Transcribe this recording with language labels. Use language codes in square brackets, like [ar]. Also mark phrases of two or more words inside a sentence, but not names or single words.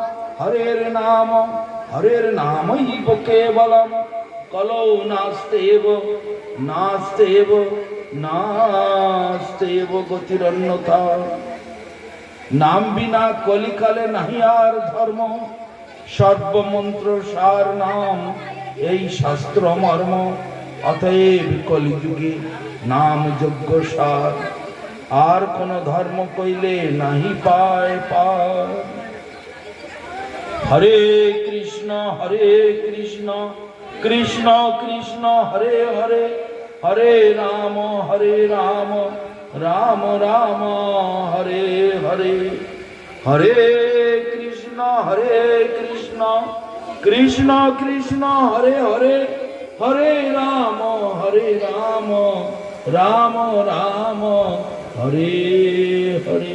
[sa] हरेर्नामैव केवलं कलौ नास्तेव गतिरन्यथा [bn] নাম বিনা কলিকালে নাহি আর ধর্ম সর্বমন্ত্র সার নাম এই শাস্ত্র মর্ম অতএব কলিযুগে নাম যজ্ঞ সার আর কোন ধর্ম কইলে নাহি পায় পার [sa] হরে কৃষ্ণ কৃষ্ণ কৃষ্ণ হরে হরে হরে রাম রাম রাম হরে হরে হরে কৃষ্ণ কৃষ্ণ কৃষ্ণ হরে হরে হরে রাম রাম রাম হরে হরে।